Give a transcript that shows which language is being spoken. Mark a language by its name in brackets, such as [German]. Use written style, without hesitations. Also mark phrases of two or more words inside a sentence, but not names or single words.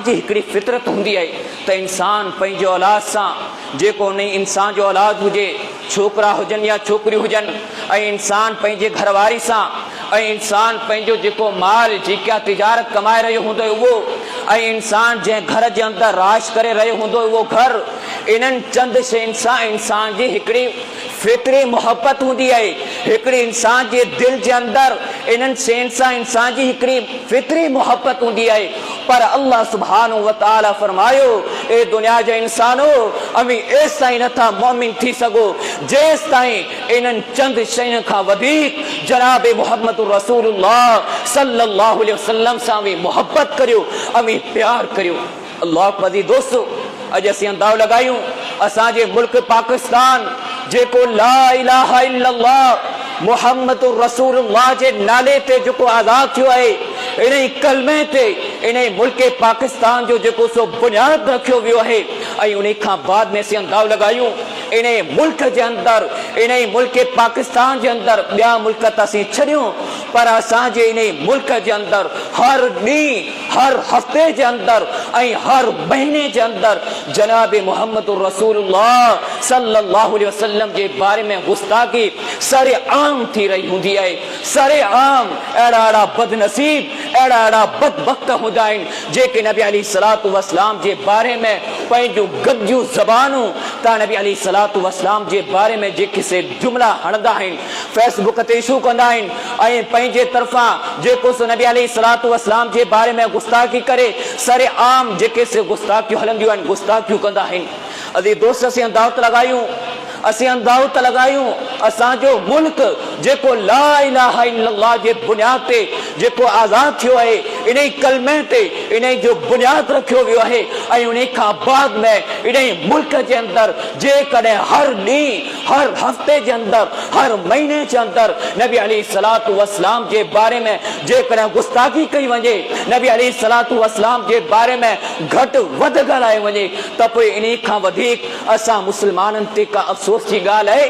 [Sindhi] जी हिकिड़ी फितरत हूंदी आहे त इंसान पंहिंजे औलाद सां, जेको उन इंसान जो औलाद हुजे, छोकिरा हुजनि या छोकिरियूं हुजनि, ऐं इंसान पंहिंजे घरवारी सां, ऐं इंसान पंहिंजो जेको माल जेका तिजारत कमाए रहियो हूंदो उहो, ऐं इंसान जंहिं घर जे अंदरि राश करे रहियो हूंदो उहो घर, इन्हनि चंद शयुनि सां इंसान जी हिकिड़ी फितरी मोहब्बत हूंदी आहे। हिकिड़ी इंसान जे दिलि जे अंदरि इन्हनि शयुनि सां इंसान जी हिकिड़ी फितरी मोहब्बत हूंदी आहे। पर [Arabic] الله سبحانه وتعالى [Sindhi] फरमायो, ए दुनिया जा इंसानो, अमी एस ताईं नथा मोमिन थी सघो जेस ताईं इन्हनि चंद शयुनि खां वधीक जनाब [Arabic] محمد رسول الله صلى الله عليه وسلم [Sindhi] सां भी मोहब्बत करियो, अमी प्यार करियो। [Arabic] الله أكبر. [Sindhi] दोस्तों, अॼु असीं अंदाज़ो लॻायूं असांजे मुल्क पाकिस्तान जेको [Arabic] لا إله إلا الله محمد رسول الله [Sindhi] जे नाले ते जेको आज़ाद थियो आहे, इन कलमे ते इन मुल्क पाकिस्तान जो जेको सो बुनियाद रखियो वियो आहे। ऐं उन खां बाद में असीं अंदाज़ो लगायूं इन मुल्क जे अंदर, इन मुल्क पाकिस्तान जे अंदर ॿिया मुल्क त असीं छॾियूं, पर असांजे इन मुल्क जे अंदर हर ॾींहुं, हर हफ़्ते जे अंदर ऐं हर महीने जे अंदर जनाब [Arabic] محمد رسول الله صلى الله عليه وسلم [Sindhi] जे बारे में गुस्ताखी सरे आम थी रही हूंदी आहे। सरे आम अहिड़ा अहिड़ा बदनसीब, अहिड़ा अहिड़ा बदबख्त हूंदा आहिनि जेके नबी [Arabic] عليه الصلاة والسلام [Sindhi] जे बारे में पंहिंजूं गदियूं ज़बानूं त नबी [Arabic] عليه الصلاة والسلام [Sindhi] जे बारे में जेके से जुमला हणंदा आहिनि, फेसबुक ते इशू कंदा आहिनि ऐं पंहिंजे तरफ़ां जेको सो नबी [Arabic] عليه الصلاة والسلام [Sindhi] जे बारे में गुस्ताखी करे सरे आम जेके से गुस्ताखियूं हलंदियूं आहिनि, गुस्ताखियूं कंदा आहिनि। अज़ीज़ दोस्त, असीं अंदाज़ो लगायूं, असीं अंदाज़ो लगायूं असांजो मुल्क जेको [Arabic] لا إله إلا الله [Sindhi] जे बुनियाद ते जेको आज़ाद थियो आहे, इन कलमे ते इन जो बुनियाद रखियो वियो आहे। ऐं उन खां बाद में इन मुल्क जे अंदर जेकॾहिं हर ॾींहुं, हर हफ़्ते जे अंदर, हर महीने जे अंदर नबी [Arabic] عليه الصلاة والسلام [Sindhi] जे बारे में जेकॾहिं गुस्ताखी कई वञे, नबी [Arabic] عليه الصلاة والسلام [Sindhi] जे बारे में घटि वधि ॻाल्हाए वञे, त पोइ इन खां वधीक असां मुस्लमाननि ते का अफ़सोस जी ॻाल्हि आहे?